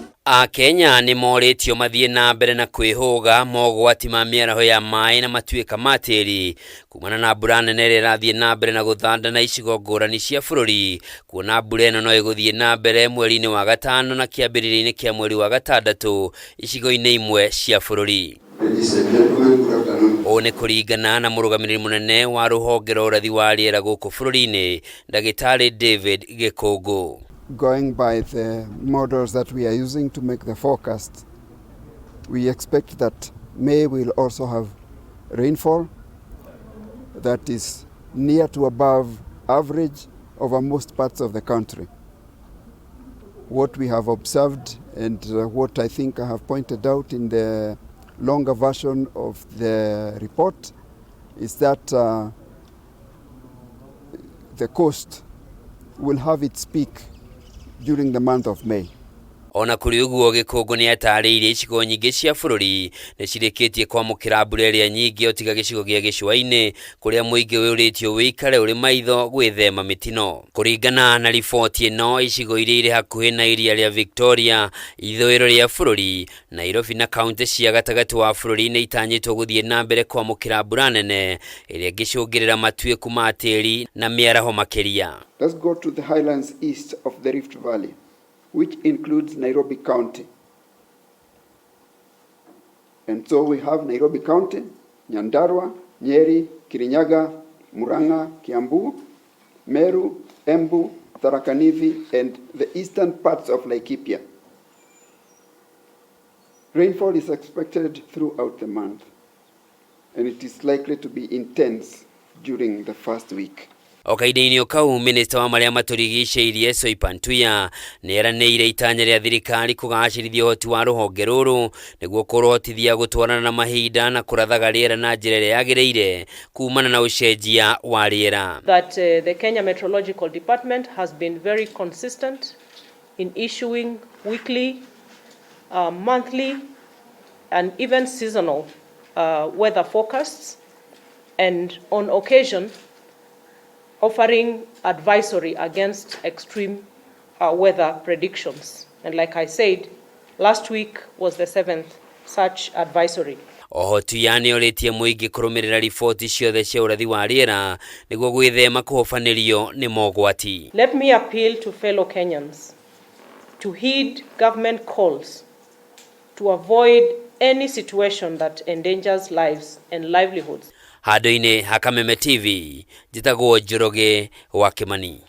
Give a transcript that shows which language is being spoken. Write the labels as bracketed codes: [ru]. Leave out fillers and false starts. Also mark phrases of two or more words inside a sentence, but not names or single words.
[ki] AKENYA ni moritio mathie na mbere na KUIHUGA mogwati ma MIARAHO ya MAAI na MATUIKA ma tĩri kumana na mbura nene ĩrĩa ĩrathiĩ na mbere na gũthandana icigo ngũrani cia bũrũri, kuona mbura ĩno no ĩgũthiĩ na mbere mweri-inĩ wa gatano na kĩambĩrĩria-inĩ kĩa mweri wa gatandatũ icigo-inĩ imwe cia bũrũri. Ũũ nĩ kũringana na mũrũgamĩrĩri mũnene wa rũhonge rwa ũrathi wa rĩera gũkũ bũrũri-inĩ Ndagĩtarĩ David GIKUNGU. [en] Going by the models that we are using to make the forecast, we expect that May will also have rainfall that is near to above average over most parts of the country. What we have observed and what I think I have pointed out in the longer version of the report is that the coast will have its peak during the month of May. [ki] Ona kuri uguo GIKUNGU ni atarĩirie icigo nyingĩ cia bũrũri nĩ cirĩkĩtie kwamũkĩra mbura ĩrĩa nyingĩ o tiga gĩcigo gĩa gĩcũa-inĩ kũrĩa mũingĩ wĩũrĩtio wĩikare ũrĩ maitho gwĩthema mĩtino. Kũringana na riboti ĩno, icigo iria irĩ hakuhĩ na iria rĩa Victoria, ithũĩro rĩa bũrũri, Nairobi na kaunti cia gatagatĩ wa bũrũri nĩ itanyĩtwo gũthiĩ na mbere kwamũkĩra mbura nene ĩrĩa ĩngĩcũngĩrĩra matuĩku ma tĩri na mĩaraho makĩria. [en] Let's go to the highlands east of the Rift Valley, which includes Nairobi County. And so we have Nairobi County, Nyandarua, Nyeri, Kirinyaga, Murang'a, Kiambu, Meru, Embu, Tharaka Nithi, and the eastern parts of Laikipia. Rainfall is expected throughout the month, and it is likely to be intense during the first week. [ki] Okaide-inĩ ũkau minista wa marĩa matũrigicĩirie Soipantuya nĩeranĩire itanya rĩa thirikari kũgacĩrithia ũhoti wa rũhonge rũrũ nĩguo kũrũhotithia gũtwarana na mahinda na kũrathaga rĩera na njĩra ĩrĩa yagĩrĩire kumana na ũcenjia wa rĩera. [en] That the Kenya Meteorological Department has been very consistent in issuing weekly, monthly and even seasonal weather forecasts, and on occasion offering advisory against extreme weather predictions. And like I said, last week was the 7th such advisory. [ki] Tuya nĩorĩtie mũingĩ kũrũmĩrĩra riboti ciothe cia ũrathi wa rĩera nĩguo gwĩthema kũhobanĩrio nĩ mogwati. [en] Let me appeal to fellow Kenyans to heed government calls to avoid any situation that endangers lives and livelihoods. [ki] Handũ-inĩ ha Kameme TV, njĩtagwo Njoroge wa Kimani.